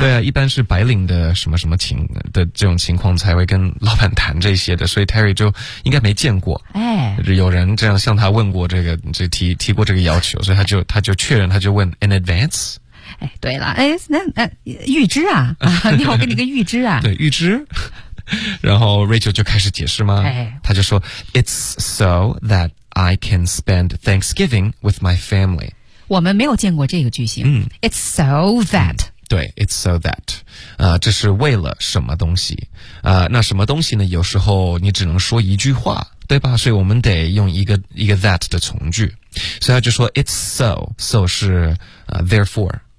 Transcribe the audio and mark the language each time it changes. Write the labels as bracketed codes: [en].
[zh] 对啊，一般是白领的什么什么情的这种情况才会跟老板谈这些的，所以 Terry 就应该没见过，哎，有人这样向他问过这个，这提过这个要求，所以他就确认，他就问 [en] An advance。 [zh] 哎，对了，哎，那预支啊，你好，给你个预支啊，对，预支。然后 Rachel 就开始解释吗、哎、他就说 [en] It's so that I can spend Thanksgiving with my family [zh] 我们没有见过这个句型、嗯、 [en] It's so that、 [zh] 嗯、对 [en] It's so that、 [zh] 这是为了什么东西、那什么东西呢有时候你只能说一句话对吧所以我们得用一个 that 的从句所以他就说 [en] It's so So [zh] 是、therefore